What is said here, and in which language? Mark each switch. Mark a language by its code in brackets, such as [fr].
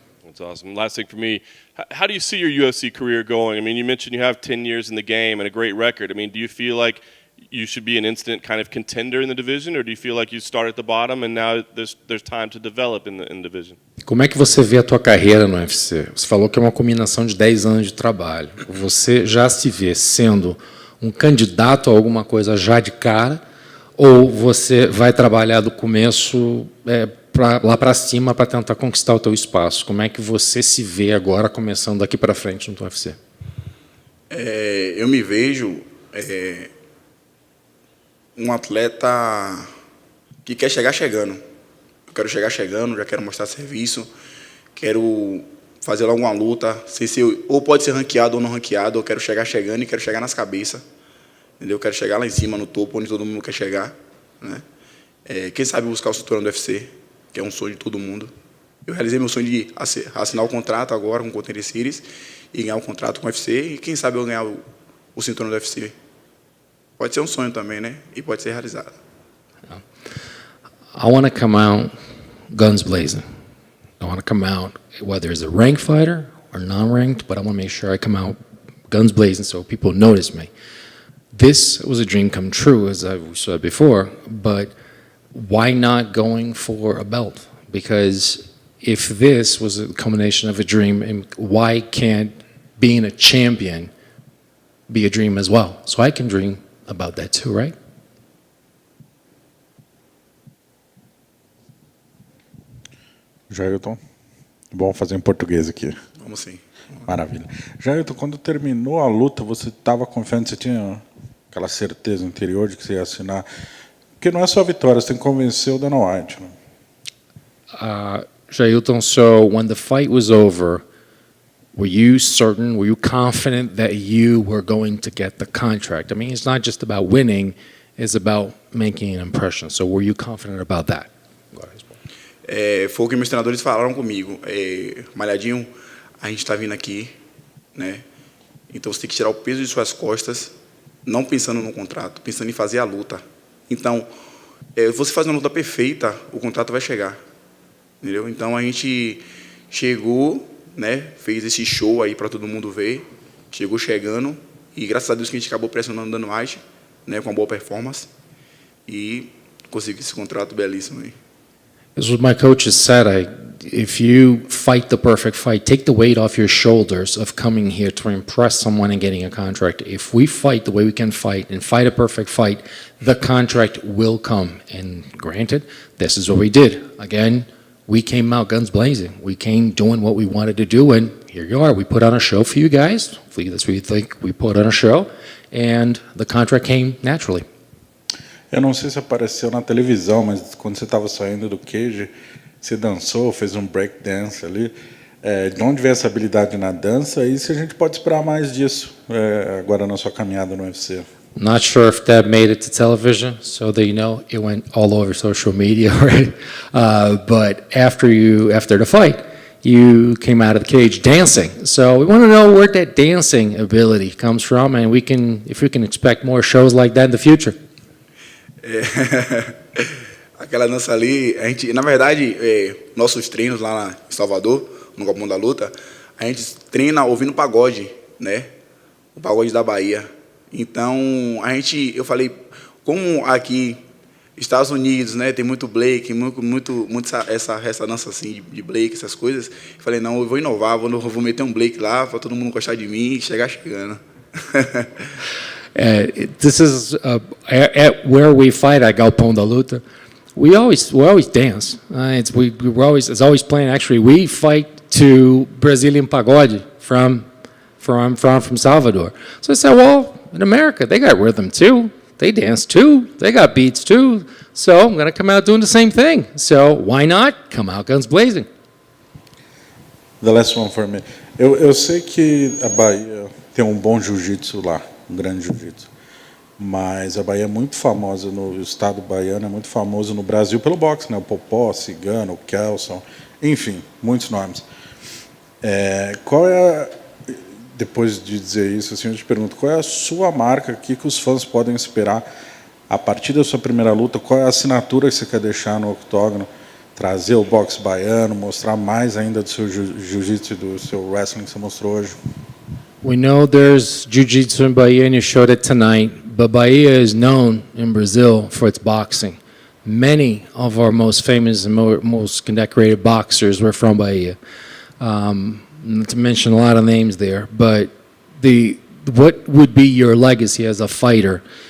[en] That's awesome. Last thing for me, how do you see your UFC career going? I mean, you mentioned you have 10 years in the game and a great record. I mean, do you feel like you should be an instant kind of contender in the division, or do you feel like you start at the bottom and now there's time to develop in the division? [pt] Como é que você vê a tua carreira no UFC? Você falou que é uma combinação de 10 anos de trabalho. Você já se vê sendo um candidato a alguma coisa já de cara, ou você vai trabalhar do começo lá para cima para tentar conquistar o teu espaço? Como é que você se vê agora começando daqui para frente no UFC? Eu me vejo um atleta que quer chegar chegando. Eu quero chegar chegando, já quero mostrar serviço, quero fazer logo uma luta, ou pode ser ranqueado ou não ranqueado, eu quero chegar chegando e quero chegar nas cabeças. Entendeu? Eu quero chegar lá em cima, no topo, onde todo mundo quer chegar. Né? Quem sabe buscar o cinturão do UFC, que é um sonho de todo mundo. Eu realizei meu sonho de assinar o contrato agora com o Contender Series e ganhar o contrato com o UFC, e quem sabe eu ganhar o cinturão do UFC. Pode ser um sonho também, né? E pode ser realizado. [en] I want to come out guns blazing. I want to come out, whether it's a ranked fighter or non-ranked, but I want to make sure I come out guns blazing so people notice me. This was a dream come true, as I've said before, but why not going for a belt? Because if this was a combination of a dream, why can't being a champion be a dream as well? So I can dream about that too, right? [pt] Jailton, vamos fazer em português aqui. Vamos sim. Maravilha. Jailton, quando terminou a luta, você estava confiante, você tinha aquela certeza interior de que você ia assinar? Porque não é só a vitória, você tem que convencer o Dana White. Né? [en] Jailton, so when the fight was over, were you certain, were you confident that you were going to get the contract? I mean, it's not just about winning, it's about making an impression. So were you confident about that? [pt] Foi o que meus treinadores falaram comigo. Malhadinho, a gente está vindo aqui, né? Então você tem que tirar o peso de suas costas, não pensando no contrato, pensando em fazer a luta. Então, você faz uma luta perfeita, o contrato vai chegar. Entendeu? Então a gente chegou, né? Fez esse show aí para todo mundo ver. Chegou chegando e graças a Deus que a gente acabou pressionando o Dana White, né? Com uma boa performance e conseguiu esse contrato belíssimo aí. [en] As what my coaches said, if you fight the perfect fight, take the weight off your shoulders of coming here to impress someone and getting a contract. If we fight the way we can fight and fight a perfect fight, the contract will come. And granted, this is what we did. Again, we came out guns blazing. We came doing what we wanted to do, and here you are. We put on a show for you guys. Hopefully that's what you think. We put on a show, and the contract came naturally. [pt] Eu não sei se apareceu na televisão, mas quando você estava saindo do cage, você dançou, fez um break dance ali. De onde veio essa habilidade na dança? E se a gente pode esperar mais disso agora na sua caminhada no UFC? [en] Not sure if that made it to television, so that you know it went all over social media, right? But after the fight, you came out of the cage dancing. So we want to know where that dancing ability comes from, and if we can expect more shows like that in the future. [pt] Aquela dança ali, a gente, na verdade, nossos treinos lá em Salvador, no Galpão da Luta, a gente treina ouvindo pagode, né? O pagode da Bahia. Então, eu falei, como aqui, Estados Unidos, né, tem muito Blake, muito essa dança assim de Blake, essas coisas. Eu falei, não, eu vou inovar, vou meter um Blake lá para todo mundo gostar de mim e chegar chegando. [en] This is at where we fight at Galpão da Luta. We always dance. It's always playing. Actually, we fight to Brazilian pagode from Salvador. So I said, well, in America they got rhythm too. They dance too. They got beats too. So I'm going to come out doing the same thing. So why not come out guns blazing? The last one for me. [pt] Eu sei que a Bahia tem um bom jiu-jitsu lá. Um grande jiu-jitsu. Mas a Bahia é muito famosa, o estado baiano é muito famoso no Brasil pelo boxe, né? O Popó, Cigano, o Kelson, enfim, muitos nomes. Qual é, depois de dizer isso, assim, eu te pergunto, qual é a sua marca aqui que os fãs podem esperar a partir da sua primeira luta? Qual é a assinatura que você quer deixar no octógono? Trazer o boxe baiano, mostrar mais ainda do seu jiu-jitsu e do seu wrestling que você mostrou hoje? [en] We know there's jiu-jitsu in Bahia, and you showed it tonight, but Bahia is known in Brazil for its boxing. Many of our most famous and most decorated boxers were from Bahia. Not to mention a lot of names there, but what would be your legacy as a fighter?